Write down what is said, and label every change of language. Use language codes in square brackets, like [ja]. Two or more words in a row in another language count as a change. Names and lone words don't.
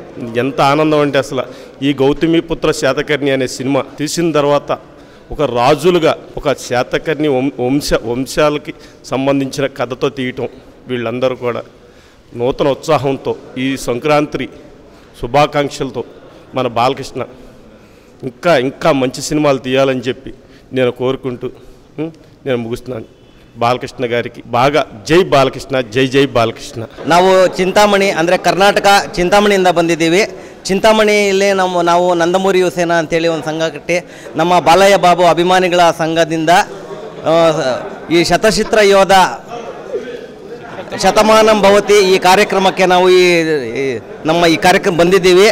[te] ఎంత ఆనందం అంటే అసలు ఈ గౌతమిపుత్ర శాతకర్ణి అనే సినిమా తీసిన తర్వాత ఒక రాజులుగా ఒక శాతకర్ణి వంశాలకి సంబంధించిన కథతో తీయటం, వీళ్ళందరూ కూడా నూతన ఉత్సాహంతో ఈ సంక్రాంతి శుభాకాంక్షలతో మన బాలకృష్ణ ఇంకా మంచి సినిమాలు తీయాలని చెప్పి నేను కోరుకుంటూ నేను ముగిస్తున్నాను. [kn] ಬಾಲಕೃಷ್ಣ ಗಾರಿಗೆ ಭಾಗ ಜೈ ಬಾಲಕೃಷ್ಣ, ಜೈ ಜೈ ಬಾಲಕೃಷ್ಣ. ನಾವು ಚಿಂತಾಮಣಿ ಅಂದರೆ ಕರ್ನಾಟಕ ಚಿಂತಾಮಣಿಯಿಂದ ಬಂದಿದ್ದೀವಿ. ಚಿಂತಾಮಣಿಯಲ್ಲಿ ನಾವು ನಂದಮೂರಿ ಯುವಸೇನಾ ಅಂತೇಳಿ ಒಂದು ಸಂಘ ಕಟ್ಟಿ ನಮ್ಮ ಬಾಲಯ್ಯ ಬಾಬು ಅಭಿಮಾನಿಗಳ ಸಂಘದಿಂದ ಈ ಶತಚಿತ್ರ ಯೋಧ ಶತಮಾನಂ ಭವತಿ ಈ ಕಾರ್ಯಕ್ರಮಕ್ಕೆ ನಾವು ನಮ್ಮ ಈ ಕಾರ್ಯಕ್ರಮ ಬಂದಿದ್ದೀವಿ.